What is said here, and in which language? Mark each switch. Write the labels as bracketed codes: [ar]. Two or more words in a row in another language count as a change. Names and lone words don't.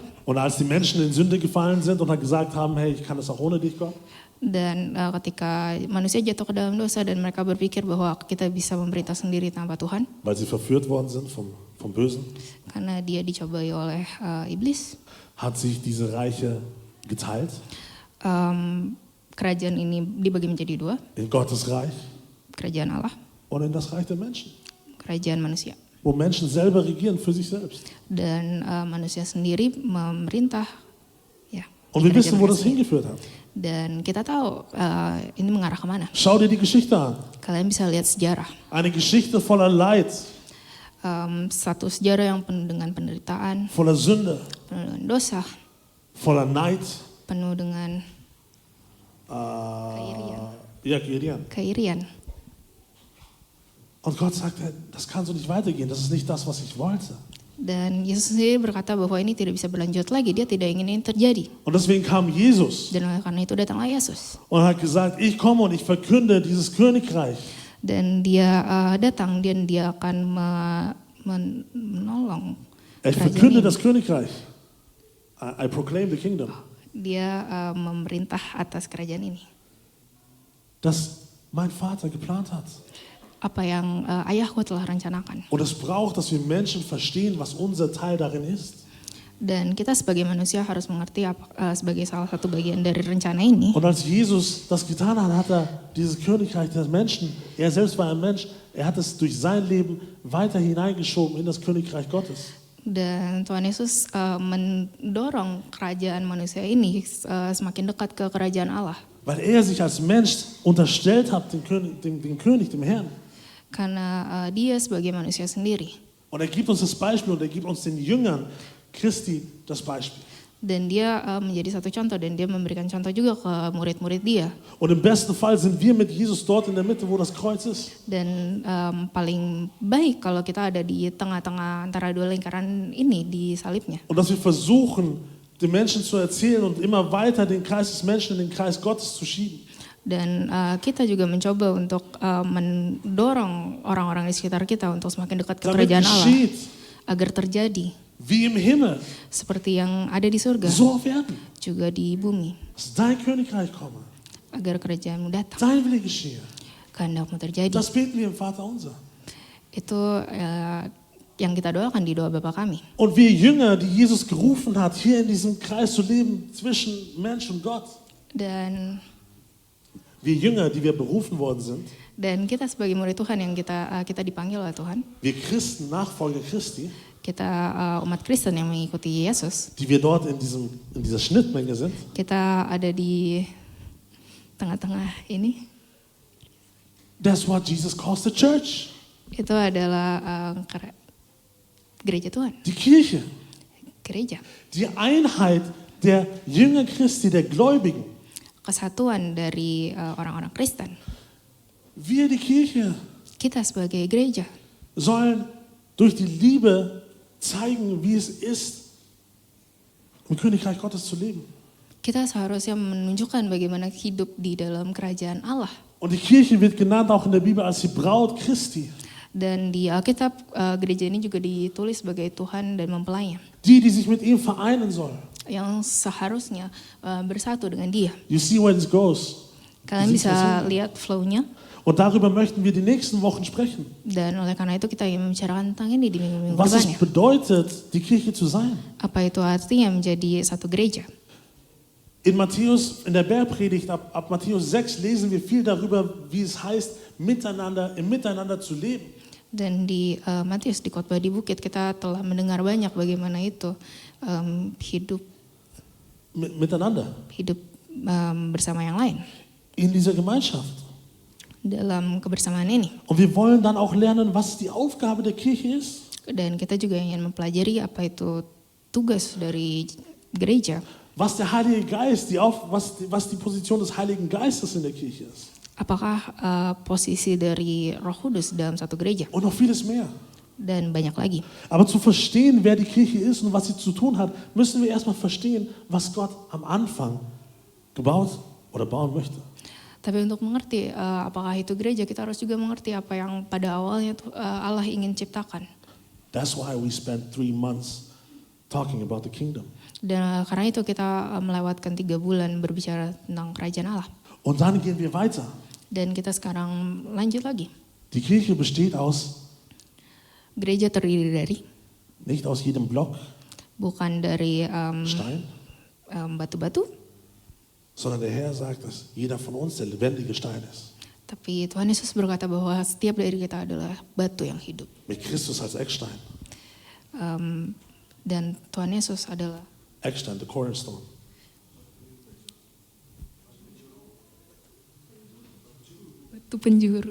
[de] Und als die Menschen in Sünde gefallen sind und gesagt haben, hey, ich kann das auch ohne dich, Gott. [id] Dan ketika manusia jatuh ke dalam dosa dan mereka berpikir bahwa kita bisa memerintah sendiri tanpa Tuhan, [de] Weil sie verführt worden sind vom Bösen, [id] karena dia dicobai oleh iblis, [de] hat sich diese Reiche geteilt [id] kerajaan ini dibagi menjadi dua, [de] in Gottes Reich [id] kerajaan Allah, [de] und in das Reich der Menschen, [id] kerajaan manusia. [de] wo Menschen selber regieren für sich selbst. [id] Dan manusia sendiri memerintah, ya. [de] Und [id] di [de] wir [id] kerajaan [de] wissen, wo [id] mereka [de] das [id] sendiri. [de] hingeführt hat. [id] Dan kita tahu ini mengarah kemana. [de] Schau dir die Geschichte an. [id] Kalian bisa lihat sejarah. [de] Eine Geschichte voller Leid, [id] Satu sejarah yang penuh dengan penderitaan, [de] voller Sünde, [id] penuh dengan dosa, [de] voller Neid. [id] penuh dengan [de] Ja, Gideon. [id] keirian. [de] Und Gott sagt, hey, das kann so nicht weitergehen. Das ist nicht das, was ich wollte. [id] Dan Yesus sendiri berkata bahwa ini tidak bisa berlanjut lagi. Dia tidak ingin ini terjadi. [de] Und deswegen kam Jesus [id] Dan oleh karena itu datanglah Yesus. [de] und hat gesagt, ich komme und ich verkünde dieses Königreich. [id] Dan dia datang dan dia akan menolong [de] Ich [id] kerajaan [de] verkünde [id] ini. [de] das Königreich. [en] I proclaim the kingdom. [id] Dia memerintah atas kerajaan ini. [de] Das mein Vater geplant hat. [id] Apa yang ayahku telah rencanakan. [de] Und es braucht, dass wir Menschen verstehen, was unser Teil darin ist. [id] Dan kita sebagai manusia harus mengerti sebagai salah satu bagian dari rencana ini. [de] Und als Jesus das getan hat, hat er dieses Königreich der Menschen, er selbst war ein Mensch, er hat es durch sein Leben weiter hineingeschoben in das Königreich Gottes. [id] Dan Tuhan Yesus mendorong kerajaan manusia ini semakin dekat ke kerajaan Allah. [de] Weil er sich als Mensch unterstellt hat, dem König, dem Herrn. [id] Karena dia sebagai manusia sendiri. [de] Und er gibt uns das Beispiel und er gibt uns den Jüngern Christi das Beispiel. [id] Dan dia menjadi satu contoh dan dia memberikan contoh juga ke murid-murid dia. [de] Und im besten Fall sind wir mit Jesus dort in der Mitte, wo das Kreuz ist. [id] Dan paling baik kalau kita ada di tengah-tengah antara dua lingkaran ini di salibnya. [de] Und dass wir versuchen, den Menschen zu erzählen und immer weiter den Kreis des Menschen in den Kreis Gottes zu schieben. [id] Dan kita juga mencoba untuk mendorong orang-orang di sekitar kita untuk semakin dekat ke [de] Damit [id] kerajaan Allah. [de] geschieht, [id] Agar terjadi [de] wie im Himmel, [id] seperti yang ada di surga, [de] so auf Erden. [id] juga di bumi. [de] Dass dein Königreich komme, [id] Agar kerajaanmu datang, [de] dein Wille geschehe. [id] kehendakmu terjadi. [de] Das beten wir im Vater unser. [id] Itu yang kita doakan di doa Bapa kami. [de] Und wir Jünger, die Jesus gerufen hat, hier in diesem Kreis zu leben zwischen Mensch und Gott. [id] Dan [de] Wir Jünger, die wir berufen worden sind, [id] kita sebagai murid Tuhan yang kita dipanggil oleh Tuhan, [de] wir Christen, Nachfolger Christi, [id] kita umat Kristen yang mengikuti Yesus, [de] die wir dort in dieser Schnittmenge sind, [id] kita ada di tengah-tengah ini. [en] that's what Jesus calls the church, [id] Itu adalah gereja Tuhan, [de] die Kirche, [id] gereja, [de] die Einheit der Jünger Christi, der Gläubigen. [id] kesatuan dari orang-orang Kristen. [de] Wir, die Kirche, [id] Kita sebagai gereja [de] sollen durch die Liebe zeigen, wie es ist, im Königreich Gottes zu leben. [id] kita seharusnya menunjukkan bagaimana hidup di dalam kerajaan Allah. [de] Und die Kirche wird genannt auch in der Bibel als die Braut Christi. [id] Dan di Alkitab gereja ini juga ditulis sebagai Tuhan dan mempelainya, [de] Die sich mit ihm vereinen soll. [id] yang seharusnya bersatu dengan Dia. [en] You see where this goes. [id] Kalian bisa lihat flow-nya, [de] Und darüber möchten wir die nächsten Wochen sprechen. [id] dan oleh karena itu kita ingin membicarakan tentang ini di minggu-minggu [de] Was es [id] depannya. [de] bedeutet, die Kirche zu sein. [id] Apa itu artinya menjadi satu gereja? [de] In Matthäus, in der Bergpredigt ab Matthäus 6 lesen wir viel darüber, wie es heißt, im Miteinander zu leben. [id] Dan di Matius, di khotbah di bukit, kita telah mendengar banyak bagaimana itu hidup [de] Miteinander. [id] Bersama yang lain [de] In dieser Gemeinschaft. [id] dalam kebersamaan ini. [de] Und wir wollen dann auch lernen, was die Aufgabe der Kirche ist. [id] Dan kita juga ingin mempelajari apa itu tugas dari gereja. [de] Was der Heilige Geist, was die Position des Heiligen Geistes in der Kirche ist. [id] Apakah posisi dari Roh Kudus dalam satu gereja? [de] Und noch vieles mehr. [id] Dan banyak lagi. [de] Aber zu verstehen, wer die Kirche ist und was sie zu tun hat, müssen wir erstmal verstehen, was Gott am Anfang gebaut oder bauen möchte. [id] Tapi untuk mengerti apakah itu gereja, kita harus juga mengerti apa yang pada awalnya Allah ingin ciptakan. [en] That's why we spent 3 months talking about the kingdom. [id] Dan karena itu kita melewatkan 3 bulan berbicara tentang kerajaan Allah. [de] Und dann gehen wir weiter. [id] Dan kita sekarang lanjut lagi. [de] Die Kirche besteht aus, [id] Gereja terdiri dari, [de] nicht aus jedem Block, [id] bukan dari [de] Stein, [id] batu-batu, [de] sondern der Herr sagt, dass jeder von uns der lebendige Stein ist. [id] tapi Tuhan Yesus berkata bahwa setiap dari kita adalah batu yang hidup. [de] Mit Christus als Eckstein. [id] Dan Tuhan Yesus adalah [en] Eckstein, the cornerstone. [id] batu penjuru.